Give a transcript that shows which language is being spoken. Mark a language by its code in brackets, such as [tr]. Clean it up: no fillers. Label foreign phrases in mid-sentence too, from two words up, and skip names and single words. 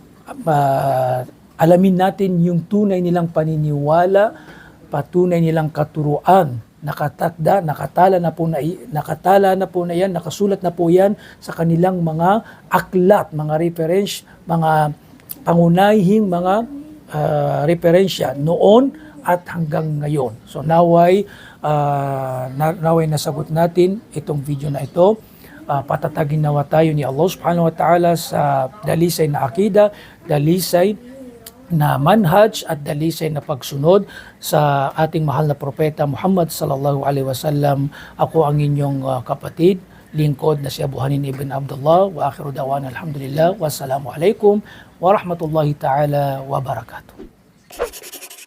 [tl] Alamin natin yung tunay nilang paniniwala, patunay nilang katuruan, nakatakda, nakatala na po na yan, nakasulat na po yan sa kanilang mga aklat, mga reference, mga pangunahing mga referensya noon at hanggang ngayon. So naway nasagot natin itong video na ito. Patatagin nawa tayo ni Allah [ar] سبحانه وتعالى [tl] sa dalisay na akida, dalisay na manhaj at dalisay na pagsunod sa ating mahal na propeta Muhammad [ar] صلى الله عليه وسلم. [tl] Ako ang inyong kapatid, lingkod na si Abu Hanin ibn Abdullah, [ar] وآخر دعوانا الحمد لله والسلام عليكم ورحمة الله تعالى وبركاته.